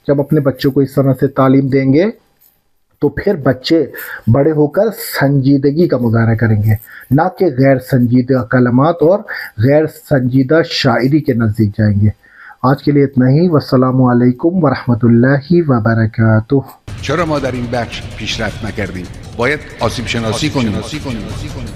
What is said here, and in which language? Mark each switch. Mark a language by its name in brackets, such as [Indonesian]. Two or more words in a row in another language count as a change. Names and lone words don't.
[Urdu] جب اپنے بچوں کو اس طرح سے تعلیم دیں گے تو پھر بچے بڑے ہو کر سنجیدگی کا مظاہرہ کریں گے، نہ کہ غیر سنجیدہ کلمات اور غیر سنجیدہ شاعری کے نزدیک جائیں گے۔ آج کے لیے اتنا ہی، [Arabic] والسلام علیکم ورحمۃ اللہ وبرکاتہ. [Persian] چرا ما در این بخش پیشرفت نکردیم؟ باید آسیب شناسی کنیم.